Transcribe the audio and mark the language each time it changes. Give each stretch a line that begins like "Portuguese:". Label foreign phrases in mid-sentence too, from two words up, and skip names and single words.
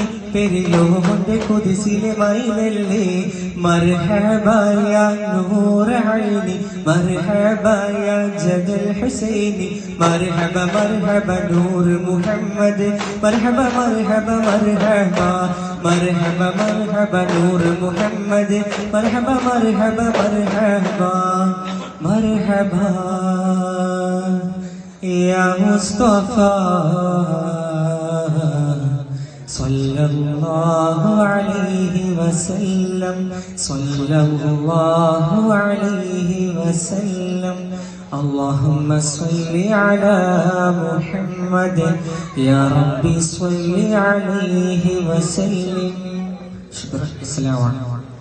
Malayalam: പെരിയോന്റെ കുതിസിലെ മൈലല്ലേ
Arabic: مرحبا يا نور عيني مرحبا يا جد الحسين مرحبا مرحبا نور محمد مرحبا مرحبا مرحبا مرحبا مرحبا نور محمد مرحبا مرحبا مرحبا مرحبا يا مصطفى صلى الله عليه وسلم صلى الله عليه وسلم اللهم صل على محمد يا ربي صل عليه وسلم شكرا السلام عليكم